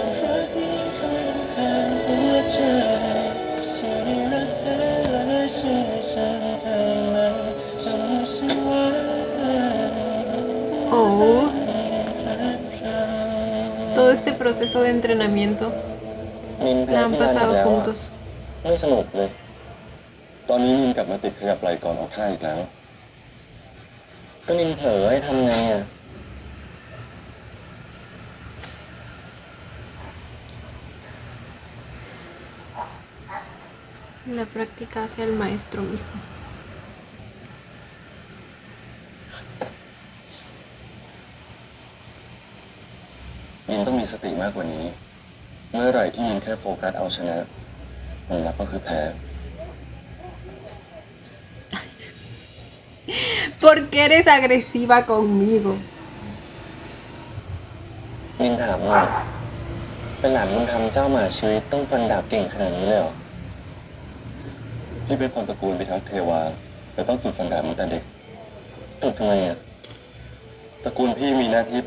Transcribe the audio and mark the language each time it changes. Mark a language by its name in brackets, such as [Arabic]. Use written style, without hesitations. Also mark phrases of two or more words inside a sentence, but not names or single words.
[Spanish] Oh. Todo este proceso de entrenamiento [Thai] นินแพ้ [Spanish] la han [Thai] พี่รันอีก [Spanish] pasado [Thai] แล้วอะ [Spanish] juntos. [Thai] ไม่สนุกเลย ตอนนี้นินกลับมาติดขยับไหล่ก่อนออกท่าอีกแล้ว ก็นินเผลอให้ทำไงอ่ะ [Spanish] La práctica hace al maestro mismo. [Thai] นินต้องมีสติมากกว่านี้ เมื่อไหร่ที่นินแค่โฟกัสเอาชนะผลลัพธ์ก็คือแพ้ [Spanish] ¿Por qué eres agresiva conmigo? [Thai] นินถามหน่อยเป็นหลานบุญธรรมเจ้าหมาชีวิตต้องฟันดาบเก่งขนาดนี้เลยเหรอ พี่เป็นคนตระกูลพิทักษ์เทวาแต่ต้องฝึกฟันดาบมาแต่เด็กฝึกทำไมอ่ะ ตระกูลพี่มีหน้าที่